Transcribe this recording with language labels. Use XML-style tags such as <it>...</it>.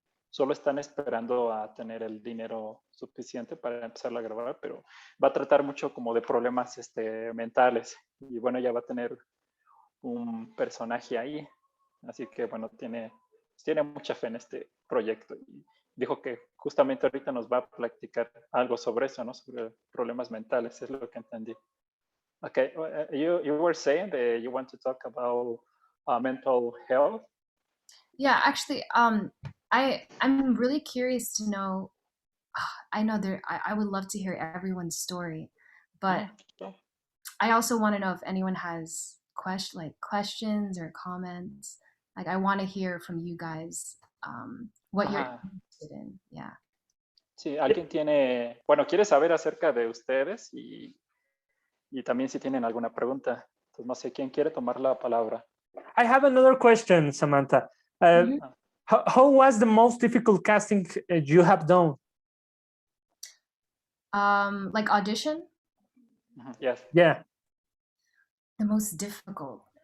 <es>Solo están esperando a tener el dinero suficiente para empezar a grabar, pero va a tratar mucho como de problemas mentales. Y bueno, ya va a tener un personaje ahí. Así que bueno, tiene mucha fe en este proyecto. Y dijo que justamente ahorita nos va a platicar algo sobre eso, ¿no? Sobre problemas mentales, es lo que entendí.</es> <en>Okay, you were saying that you want to talk about mental health. Yeah, actually, I'm really curious to know. I know I would love to hear everyone's story, but So, I also want to know if anyone has questions or comments. Like I want to hear from you guys what you're ajá. interested in. Yeah.</en> <es>Sí, alguien bueno, quiere saber acerca de ustedes y también si tienen alguna pregunta. Entonces, no sé quién quiere tomar la palabra.</es> <en>I have another question, Samantha. Mhm. How was the most difficult casting you have done? Like audition, Yes. Yeah. the most difficult.</en>